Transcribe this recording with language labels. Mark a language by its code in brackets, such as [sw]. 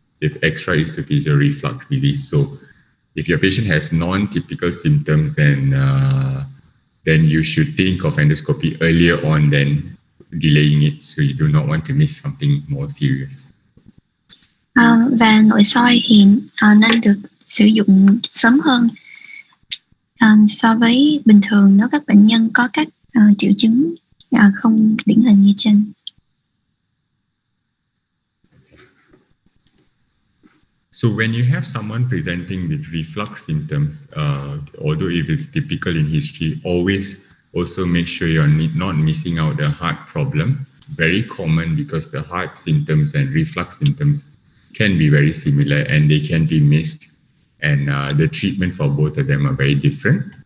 [en] with extraesophageal reflux disease. So if your patient has non-typical symptoms, then you should think of endoscopy earlier on than delaying it, so you do not want to miss something more serious. [vi] Và nội soi thì nên được sử dụng sớm hơn so với bình thường nếu các bệnh nhân có các triệu chứng không điển hình như trên. [en] So when you have someone presenting with reflux symptoms, although if it's typical in history, always also make sure you're not missing out the heart problem. Very common because the heart symptoms and reflux symptoms can be very similar and they can be missed, and the treatment for both of them are very different.